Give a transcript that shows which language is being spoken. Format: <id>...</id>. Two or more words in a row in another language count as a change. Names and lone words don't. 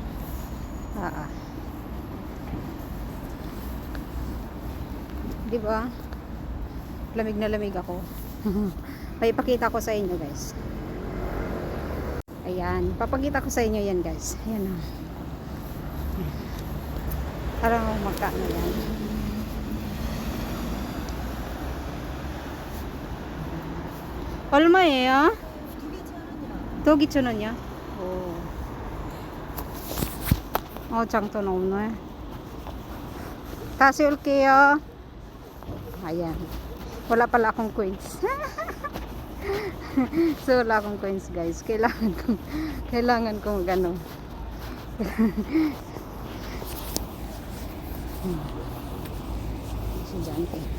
<tl>Diba? Lamig na lamig ako. May ipakita ko sa inyo guys. Ayan, papakita ko sa inyo yan guys. Ayan o. Parang magkano yan.</tl> <ko>얼마예요? 2,000원이요? 오. 장돈 없네. 다시 올게요.</ko> <tl>Ayan. Wala pala akong coins. So wala akong coins guys. Kailangan kong gano. Estudyante.</tl>